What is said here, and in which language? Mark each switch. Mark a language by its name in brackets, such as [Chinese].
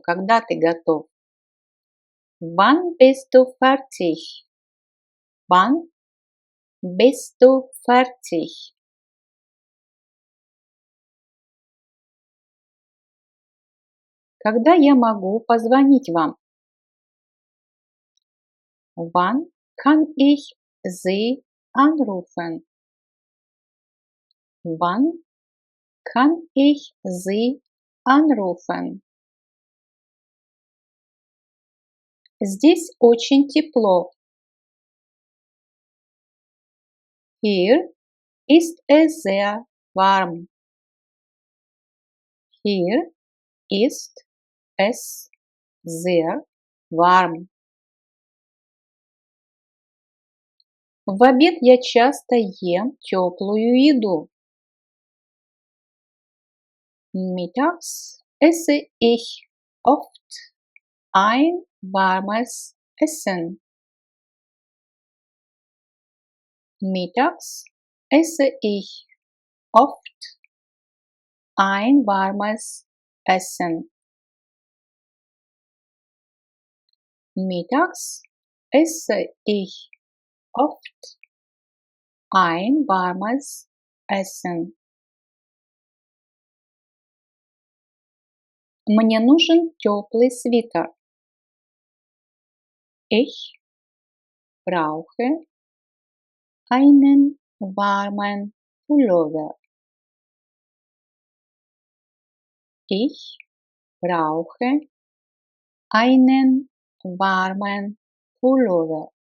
[Russian] Когда ты готов? [German] Wann bist du fertig? Wann bist du fertig? [Russian] Когда я могу позвонить вам? [German] Wann kann ich Sie anrufen? Wann kann ich Sie anrufen? [Russian] Здесь очень тепло. [German] Hier ist es sehr warm. Hier ist es sehr warm. [Russian] В обед я часто ем теплую еду. [German] Mittags esse ich oft ein warmes Essen. Mittags esse ich oft ein warmes Essen. Mittags esse ich oft ein warmes Essen. [Russian] Мне нужен теплый свитер. [German] Ich brauche einen warmen Pullover. Ich brauche einen warmen Pullover.